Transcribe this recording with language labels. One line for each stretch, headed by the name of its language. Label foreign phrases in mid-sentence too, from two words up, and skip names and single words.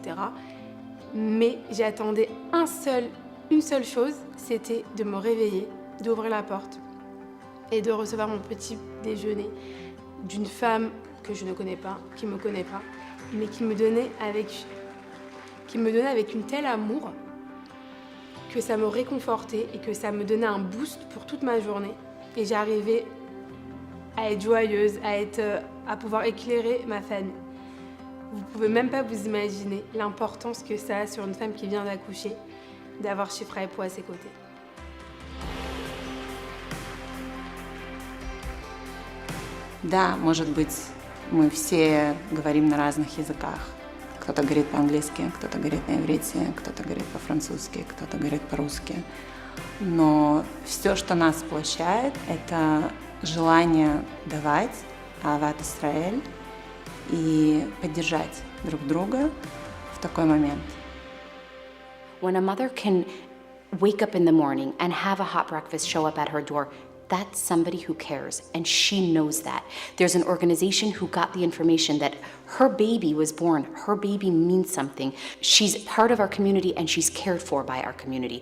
French: Mais j'attendais une seule chose, c'était de me réveiller, d'ouvrir la porte et de recevoir mon petit déjeuner d'une femme que je ne connais pas, qui me connaît pas, mais qui me donnait avec une telle amour que ça me réconfortait et que ça me donnait un boost pour toute ma journée. Et j'arrivais à être joyeuse, à pouvoir éclairer ma famille. Vous pouvez même pas vous imaginer l'importance que ça a sur une femme qui vient d'accoucher, d'avoir Shifra et Puah à ses côtés.
Russian: Да, может быть, мы все говорим на разных языках. Кто-то говорит по-английски, кто-то говорит на иврите, кто-то говорит по-французски, кто-то говорит по-русски. Но все, что нас сплощает, это желание давать
Hebrew: אהבת ישראל
Russian: и поддержать друг друга в такой момент.
English: When a mother can wake up in the morning and have a hot breakfast show up at her door, that's somebody who cares, and she knows that. There's an organization who got the information that her baby was born, her baby means something. She's part of our community and she's cared for by our community.